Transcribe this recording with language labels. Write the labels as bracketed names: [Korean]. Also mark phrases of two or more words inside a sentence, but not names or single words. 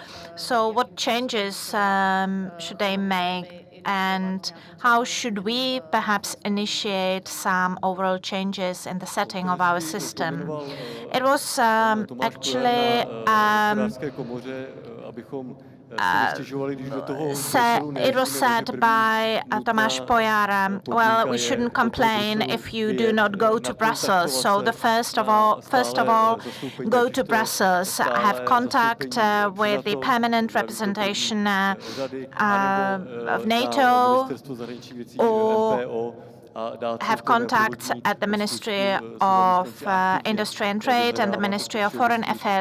[English] So what changes should they make? And how should we perhaps initiate some overall changes in the setting of our system? It was actually [Czech] abychom si nestěžovali, když do toho [English] It was said by Tomáš Pojara, well, we shouldn't complain if you do not go to Brussels. So the first of all, go to Brussels, have contact with the permanent representation of NATO, or have contacts at the Ministry of Industry and Trade and the Ministry of Foreign Affairs.